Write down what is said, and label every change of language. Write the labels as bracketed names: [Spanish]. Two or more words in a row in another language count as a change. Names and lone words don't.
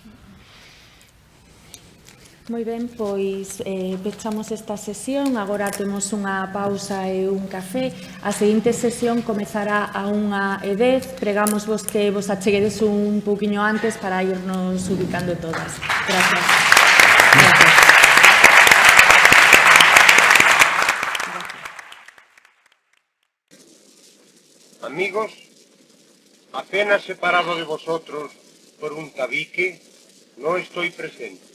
[Galician] Moi ben, pois pechamos esta sesión, agora temos unha pausa e un café. A seguinte sesión comezará a 1:10, pregamos vos que vos acheguedes un pouquiño antes para irnos ubicando todas. Gracias. [Spanish] Amigos, apenas separado de vosotros por un tabique, no estoy presente.